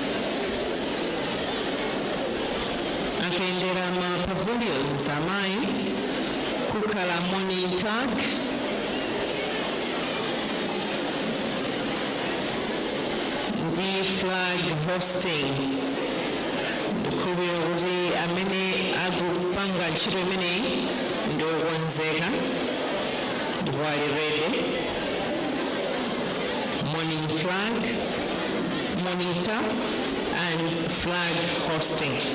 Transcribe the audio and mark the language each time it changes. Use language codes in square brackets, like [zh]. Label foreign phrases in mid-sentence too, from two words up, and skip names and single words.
[ny] Akayendera ma pavilions amayi kukhala [en] morning talk. Ndi flag hosting. [ny] Ndikukhulupirira kuti amene akupanga ntchito imeneyi ndi okonzeka ndipo ali ready. [en] Morning flag, morning talk, and flag hosting.